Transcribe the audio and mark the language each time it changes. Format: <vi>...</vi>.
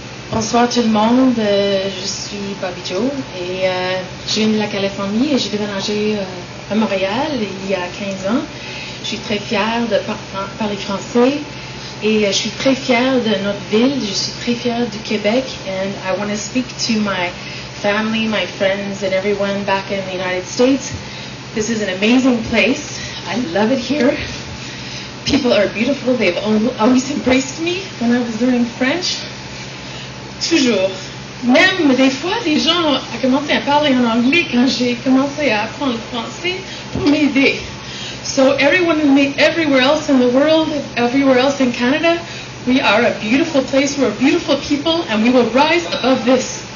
<fr>Bonsoir tout le monde, je suis Bobby Joe et je viens de la Californie et j'ai déménagé à Montréal il y a 15 ans. Je suis très fière de parler français et je suis très fière de notre ville, je suis très fière du Québec</fr> <en>and I want to speak to my family, my friends and everyone back in the United States. This is an amazing place. I love it here. People are beautiful. They've always embraced me when I was learning French.</en> <fr>Toujours. Même des fois, les gens ont commencé à parler en anglais quand j'ai commencé à apprendre le français pour m'aider.</fr> <en>So everywhere else in the world, everywhere else in Canada, we are a beautiful place, we're a beautiful people, and we will rise above this.</en>